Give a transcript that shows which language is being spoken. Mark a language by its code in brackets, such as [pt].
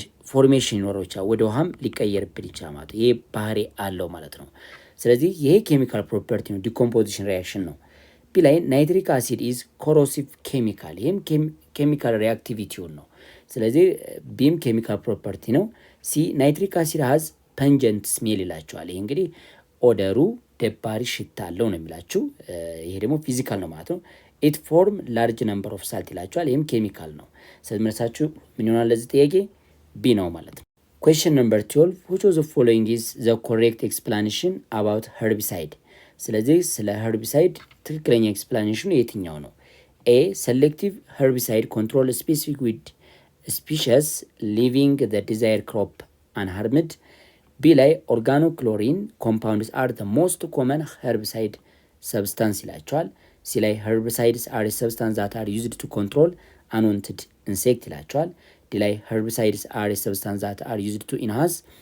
[am] ፎርሜሽን ይኖረው ይችላል፣ ወደ ውሃም ሊቀየርብን ይችላል ማለት ነው። ይሄ ባህሪ አለው ማለት ነው። ስለዚህ ይሄ ኬሚካል ፕሮፐርቲ ነው፣ ዲኮምፖዚሽን ሪያክሽን ነው። ቢ ላይ [en] ናይትሪክ አሲድ ኢዝ ኮሮሲቭ ኬሚካል፣ [am] ይህም ኬሚካል ሪአክቲቪቲውን ነው። ስለዚህ ቢም ኬሚካል ፕሮፐርቲ ነው። ሲ [en] ናይትሪክ አሲድ ሀዝ ፐንጀንት ስሜል [am] ይላቸዋል። ይህ እንግዲህ ኦደሩ ደባሪ ሽታ አለው ነው የሚላችሁ። ይሄ ደግሞ ፊዚካል ነው ማለት ነው። [en] ኢት ፎርም ላርጅ ነምበር ኦፍ ሳልት [am] ይላቸዋል። ይህም ኬሚካል ነው። ስለዚህ መልሳችሁ ምን ይሆናል ለዚህ ጥያቄ? ቢ ነው ማለት ነው። [en] ኩዌስችን ነምበር 12 which of the following is the correct explanation about herbicide? [am] ስለዚህ ስለ herbicide ትክክለኛ ኤክስፕላኔሽኑ የትኛው ነው? [en] ኤ selective herbicide control specific weed species leaving the desired crop unharmed. ቢ ላይ organochlorine compounds are the most common herbicide substance [am] ይላቸዋል። ሲ ላይ [en] herbicides are a substance that are used to control unwanted insect [am] ይላቸዋል። ዲ ላይ [en] herbicides are a substance that are used to enhance